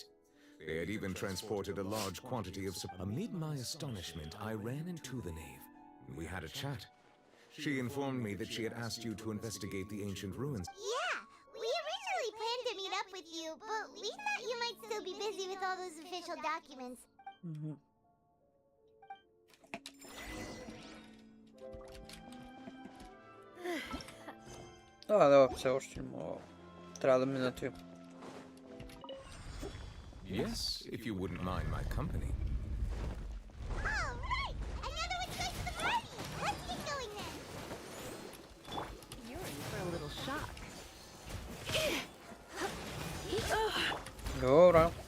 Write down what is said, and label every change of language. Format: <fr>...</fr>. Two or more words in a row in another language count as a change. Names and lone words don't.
<en>They had even transported a large quantity of Amid my astonishment, I ran into the knave. We had a chat. She informed me that she had asked you to investigate the ancient ruins. Yeah, we originally planned to meet up with you, but we thought you might still be busy with all those official documents.</en> <bg>Да, все още мога. Трябва да мина ти.</bg> <en>Yes, if you wouldn't mind my company. All right, another one's going to the party. Let's get going then. You're in for a little shock.</en> <bg>Добре.</bg>